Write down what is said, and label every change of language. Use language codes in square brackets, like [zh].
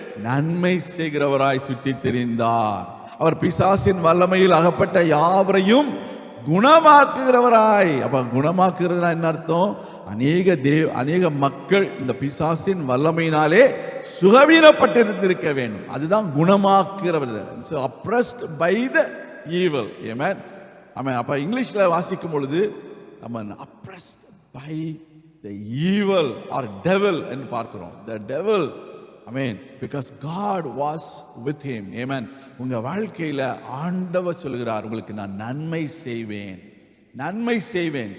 [ta] நன்மை செய்கிறவராய் சுற்றி தெரிந்தார். அவர் பிசாசின் வல்லமையில் அகப்பட்ட யாவரையும் குணமாக்குகிறவராய். அப்ப குணமாக்குகிறதுனா என்ன அர்த்தம்? அநேக மக்கள் இந்த பிசாசின் வல்லமையினாலே சுகவீனப்பட்டிருந்திருக்க வேண்டும். அதுதான் குணமாக்குகிறவர். [en] So oppressed by the evil. Amen. Amen. [ta] அப்ப இங்கிலீஷ்ல வாசிக்கும் பொழுது amen, [en] oppressed by the evil or devil [ta] என்று பார்க்கிறோம். [en] The devil, amen, because God was with him. Amen. [ta] உங்க வாழ்க்கையில ஆண்டவர் சொல்கிறார், உங்களுக்கு நான் நன்மை செய்வேன், நன்மை செய்வேன்.